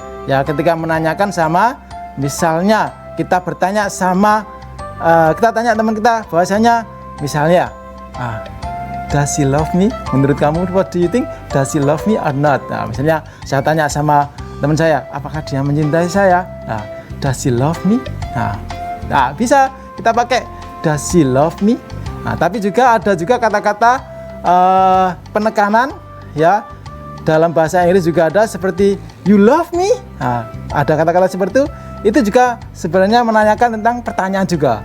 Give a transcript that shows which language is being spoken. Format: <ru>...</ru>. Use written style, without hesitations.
<id>Ya ketika menanyakan sama, misalnya kita bertanya sama kita tanya teman kita bahwasanya misalnya</id> <en>does she love me?</en> <id>Menurut kamu</id> <en>what do you think? Does she love me or not?</en> <id>Nah, misalnya saya tanya sama teman saya, apakah dia mencintai saya?</id> <en>Nah, does she love me?</en> <id>Nah, bisa kita pakai</id> <en>does she love me?</en> <id>Nah, tapi juga ada juga kata-kata penekanan ya. Dalam bahasa Inggris juga ada seperti</id> <en>you love me.</en> <id>Nah, ada kata-kata seperti itu juga sebenarnya menanyakan tentang pertanyaan juga.</id>